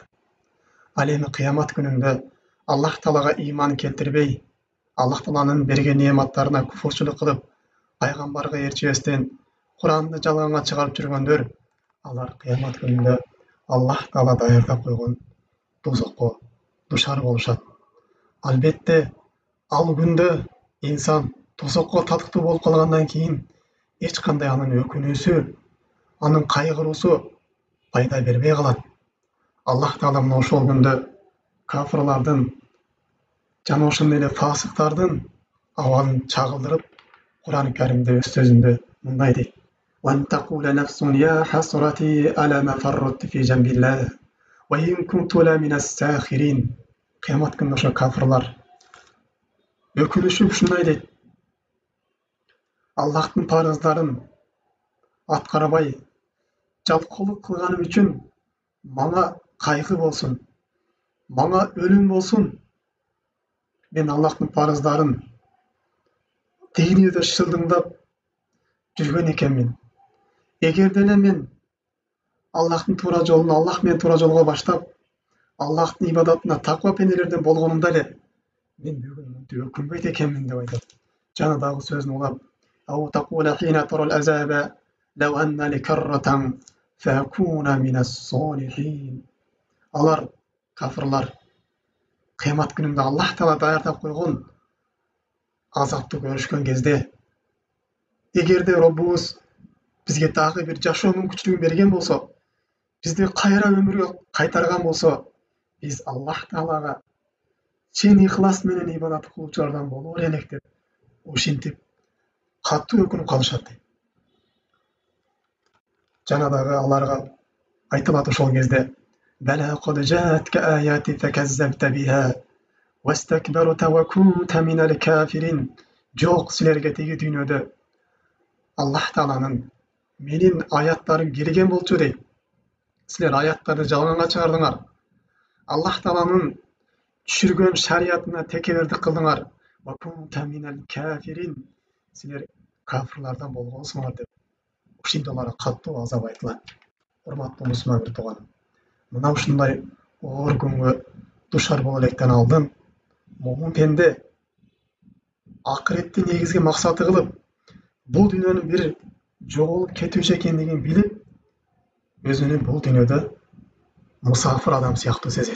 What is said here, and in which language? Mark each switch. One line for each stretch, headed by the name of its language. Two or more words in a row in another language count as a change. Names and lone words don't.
Kyrgyz: Ал эми кыямат күнүндө Аллах Таалага ыйман келтирбей, Аллах Тааланын берген неаматтарына күфүрчүлүк кылып, пайгамбарга ээрчибестен, Куранды жалганга чыгарып жүргөндөр, алар кыямат күнүндө Аллах Таала даярдап койгон тозокко душар болушат. Албетте, ал күндө инсан тозокко татыктуу болуп калгандан кийин эч кандай анын өкүнүүсү, анын кайгыруусу пайда бербей қалады. Аллах Тағала мына ошол күндө кафырлардын жана ошондой эле фасыктардын абалын чагылдырып, Кур'ан-ы Каримде өз сөзүндө мындай дейт:
Arabic: "أن تقول نفس يا حسرتا على ما فرطت في جنب الله وإن كنت لمن الساخرين."
Kyrgyz: Кыямат күнү ошо кафырлар өкүнүшүп ушундай дейт: Аллахтын парыздарын аткарбай жалкоолук кылганым үчүн мага кайгы болсун, мага өлүм болсун. Мен Аллахтын парыздарын дүйнөдө шылдыңдап жүргөн экенмин. Эгер деле мен Аллахтын туура жолун, Аллах менен туура жолго баштап, Аллахтын ибадатына таква пенделерден болгонумда эле мен бүгүн мынтип өкүнбөйт экенмин деп айтат. Жана дагы сөзүн улап:
Arabic: "أو تقول حين ترى العذاب لو أن لي كرة فأكون من الصالحين."
Kyrgyz: Алар кафырлар кыямат күнүндө Аллах Таала даярдап койгон азапты көрүшкөн кезде, эгерде Роббубуз бизге дагы бир жашоо мүмкүнчүлүгүн берген болсо, бизди кайра өмүргө кайтарган болсо, биз Аллах Таалага чын ихлас менен ибадат кылуучулардан болор элек деп ушинтип катуу өкүнүп калышат дейт. Жана дагы аларга айтылат ошол кезде:
Arabic: "بلى قد جاءتك آياتي فكذبت بها واستكبرت وكنت من الكافرين."
Kyrgyz: Жок, силерге тиги дүйнөдө Аллах Тааланын менин аяттарым келген болчу дейт. Силер аяттарды жалганга чыгардыңар. Аллах Тааланын түшүргөн шариятына текебердик кылдыңар.
Arabic: وكنت من الكافرين.
Kyrgyz: Силер кафырлардан болгонсуңар деп ушинтип аларга катуу азап айтылат. Урматтуу мусулман бир тууганым, мына ушундай оор күнгө душар боло электен алдын момун пенде акыретти негизги максаты кылып, бул дүйнөнүн бир жоголуп кетүүчү экендигин билип, өзүнүн бул дүйнөдө мусафир адам сыяктуу сезет.